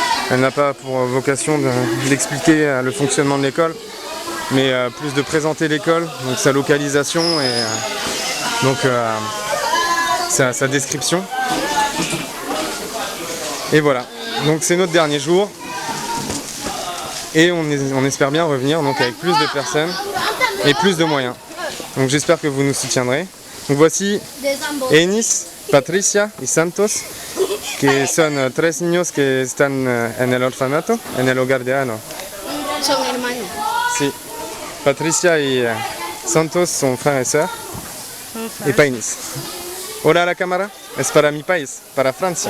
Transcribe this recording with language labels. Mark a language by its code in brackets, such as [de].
[fr] Elle n'a pas pour vocation d'expliquer le fonctionnement de l'école, mais plus de présenter l'école, donc sa localisation et donc sa description. Et voilà, donc c'est notre dernier jour et on espère bien revenir donc, avec plus de personnes et plus de moyens. Donc j'espère que vous nous soutiendrez. Donc voici [es] Enis, Patricia et Santos, que son 3 niños que están en el orfanato, en el hogar de Ano. Son hermanos. Sí. Patricia y Santos son [fr] frères et sœurs. Et pas Enis. [es] Hola a la cámara, es para mi país, para Francia.